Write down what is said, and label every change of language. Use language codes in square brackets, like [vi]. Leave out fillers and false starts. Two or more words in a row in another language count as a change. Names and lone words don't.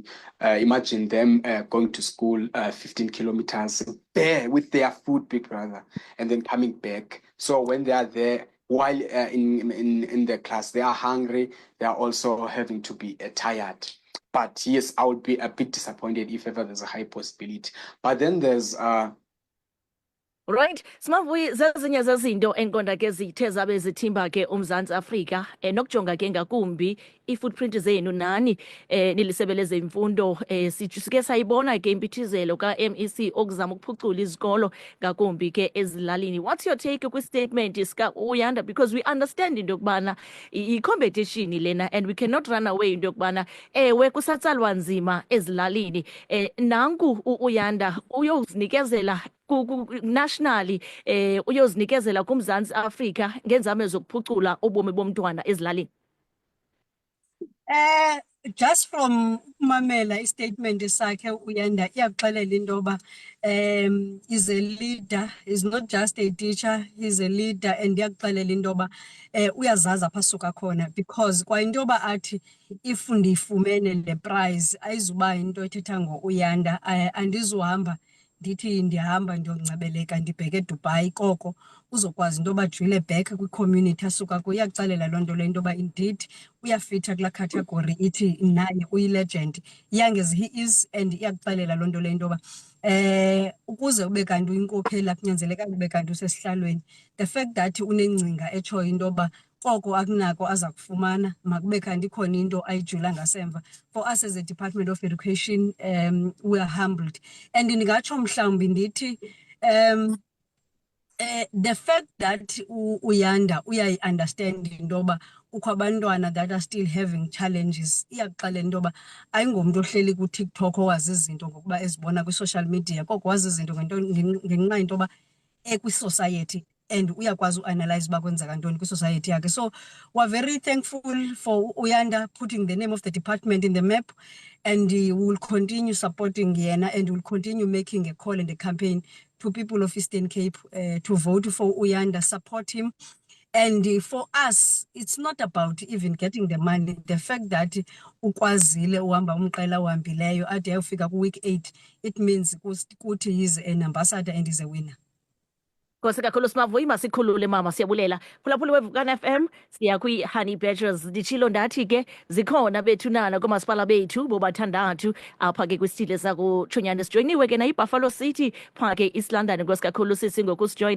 [en] Imagine them going to school 15 kilometers there with their food, Big Brother, and then coming back. So when they are there, while in the class, they are hungry, they are also having to be tired. But yes, I would be a bit disappointed if ever there's a high possibility. But then there's Right, [xh] Simavuyi, zezinye zezinto enkonda ke zithe zabe zithimba ke uMzantsi Afrika nokujonga ke ngakumbi i-footprint zenu nani nilisebeleze imfundo sike sayibona ke impithizelo ka-MEC okuzama ukuphucula izikolo ngakumbi ke ezilalini. [en] What's your take [xh] kwi-statement sika uYanda, [en] because we understand [xh] into yokubana i-competition lena [en] and we cannot run away [xh] into yokubana ewe kusatsalwa nzima ezilalini. Nanku uYanda uyozinikezela nationally uyozinikezela kuMzantsi Afrika ngenzame zokuphucula ubomi bomntwana ezilalini. Just from Mamela statement sakhe Uyanda iyakuxelela into yoba [en] is a leader, is not just a teacher, he's a leader, [xh] and iyakuxelela into yoba uyazazi apha asuka khona, because kwa into yoba athi if ndifumene le prize ayizuba into ethetha ngo-Uyanda, andizuhamba ndithi ndihamba ndiyongcebeleka ndibheke eDubai, koko uzokwazi into yoba ajuyile back kwi-community asuka kuyo. Iyakuxelela loo nto le into yoba indeed uyafitha kulaa category ithi naye uyi-legend, [en] young as he is, [xh] and iyakuxelela loo nto le into yoba ukuze ube kanti uyinkokheli akunyanzelekanga ube kanti usesihlalweni. [en] The fact that [xh] unengcinga etshoyo into yoba koko akunako aza kufumana, makube kanti ikhona into ayijula ngasemva. [en] For us as a Department of Education, we are humbled. [xh] And ndingatsho mhlawumbi ndithi [en] the fact that [xh] Uyanda uyayi-understand into yoba kukho abantwana [en] that are still having challenges, [xh] iyakuxelela into yoba ayingomntu ohleli kuTikTok owazi izinto ngokuba ezibona kwi-social media, koko wazi izinto ngenxa into yoba ekwi-society and uyakwazi uanalyze uba kwenzeka ntoni kwi-society yakhe. [en] So we're very thankful for Uyanda putting the name of the department in the map, and we will continue supporting yena, and we'll continue making a call and a campaign to people of Eastern Cape to vote for Uyanda, support him. And for us, it's not about even getting the money. The fact that [xh] ukwazile uhamba umqela ohambileyo ade ayofika ku-week 8, [en] it means [xh] ukuthi [en] he's an ambassador and he's a winner. [xh] Nkosi kakhulu Simavuyi, masikhulule mama, siyabulela. Phulaphula weVukana FM, siya kwi-Honey Badgers. Nditshilo ndathi ke zikhona bethunana komasipala bethu bobathandathu apha ke kwisithile sakuTshonyana. Sijoyiniwe ke nayiBuffalo City phaa ke East London. Nkosi kakhulu sisi ngokusijoyina.